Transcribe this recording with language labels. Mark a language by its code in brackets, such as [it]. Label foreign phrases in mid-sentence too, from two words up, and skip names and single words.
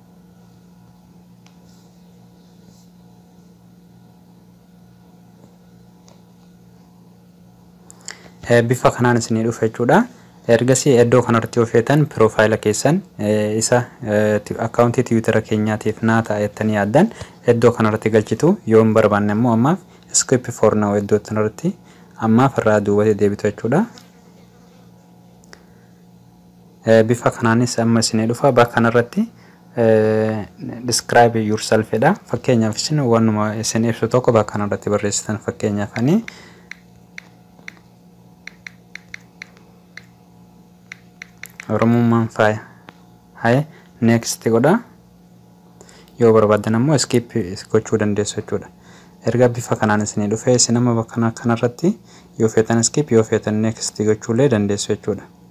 [om] Bifa kanaan isin dhufa jechuudha. Ergasii iddoo kanarratti yoo feetan profaayila keessan isa akkaawuntii Twiitera keenyaatiif naa ta'a jettanii yaaddan iddoo kanarratti galchitu. Yoo hin barbaanne immoo ammaaf [en] skip for now [om] iddoo kanarratti amma farraa duubatti deebitu jechuudha. Bifa kanaanis amma isin dhufa bakka kanarratti [en] describe yourself [om] jedha. Fakkeenyaaf isin waanuma isin ibsu tokko bakka kanarratti barreessitan fakkeenyaaf ani Oromummaan faaya. Next godha. yoo barbaadan ammoo skip gochuu dandeessu jechuudha. Erga bifa kanaan isinii dhufee isin amma bakka kanarratti yoo feetan skip yoo feetan next gochuullee dandeessu jechuudha.